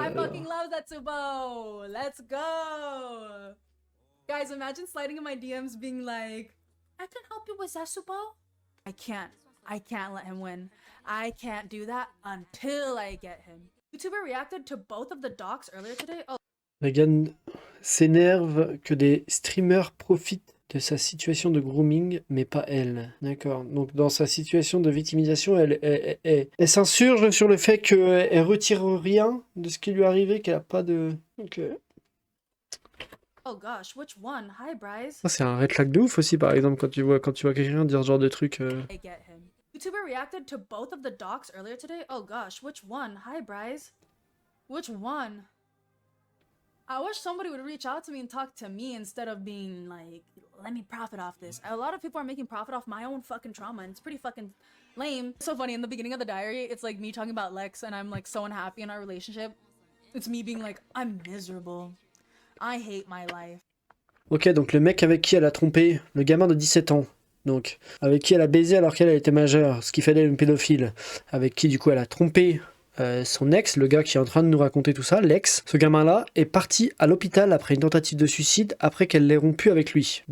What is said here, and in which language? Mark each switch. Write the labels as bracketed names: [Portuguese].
[English] I fucking love that Tsubo! Let's go! Guys, imagine sliding in my DMs being like, I can help you with Zasubo. I can't let him win. I can't do that until I get him. YouTuber reacted to both of the docs earlier today. Oh. [French] Regan s'énerve que des streamers profitent de sa situation de grooming, mais pas elle. D'accord. Donc dans sa situation de victimisation, elle s'insurge sur le fait qu'elle retire rien de ce qui lui est arrivé, qu'elle a pas de... Ok. [English] Oh gosh, which one? Hi, Bryce. [French] Ça, c'est un red flag de ouf aussi, par exemple, quand tu vois quelqu'un dire ce genre de truc. [English] I get him. YouTuber reacted to both of the docs earlier today. Oh gosh, which one? Hi, Bryce. Which one? I wish somebody would reach out to me and talk to me instead of being like, let me profit off this. A lot of people are making profit off my own fucking trauma, and it's pretty fucking lame. So funny, in the beginning of the diary, it's like me talking about Lex, and I'm like so unhappy in our relationship. It's me being like, I'm miserable. I hate my life. [French] Ok, donc le mec avec qui elle a trompé, le gamin de 17 ans, donc avec qui elle a baisé alors qu'elle était majeure, ce qui fait d'elle une pédophile, avec qui du coup elle a trompé son ex, le gars qui est en train de nous raconter tout ça, l'ex, ce gamin-là est parti à l'hôpital après une tentative de suicide, après qu'elle l'ait rompu avec lui.